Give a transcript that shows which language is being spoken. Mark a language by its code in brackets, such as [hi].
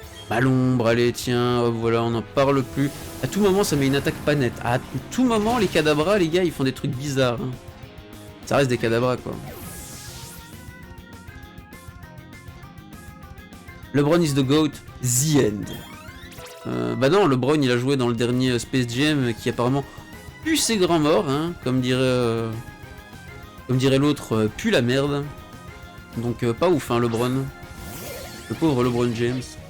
[fr] Malombre, allez, tiens, hop, voilà, on n'en parle plus. À tout moment, ça met une attaque pas nette. À tout moment, les Kadabra, les gars, ils font des trucs bizarres. Hein. Ça reste des Kadabra, quoi. [en] LeBron is the GOAT, the end. [fr] Bah non, LeBron, il a joué dans le dernier Space Jam, qui apparemment pue ses grands morts, hein, comme dirait l'autre, pue la merde. Donc pas ouf, hein, LeBron. Le pauvre LeBron James.